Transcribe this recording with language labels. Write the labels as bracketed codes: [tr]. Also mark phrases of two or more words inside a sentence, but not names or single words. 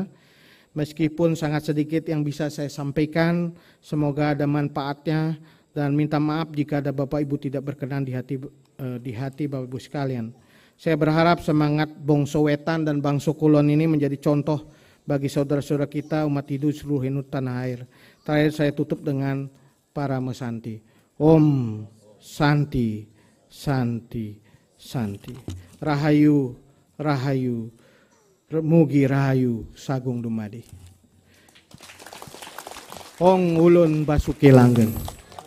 [id] Meskipun sangat sedikit yang bisa saya sampaikan, semoga ada manfaatnya, dan minta maaf jika ada Bapak Ibu tidak berkenan di hati Bapak Ibu sekalian. Saya berharap semangat Bangsa Wetan dan Bangsa Kulon ini menjadi contoh bagi saudara-saudara kita umat Hindu seluruh tanah air. Terakhir saya tutup dengan Parama Santi. [sa] Om Santi, Santi, Santi. [jv] Rahayu, Rahayu, Mugi Rahayu, Sagung Dumadi. Ong Ulun Basuki Langgeng.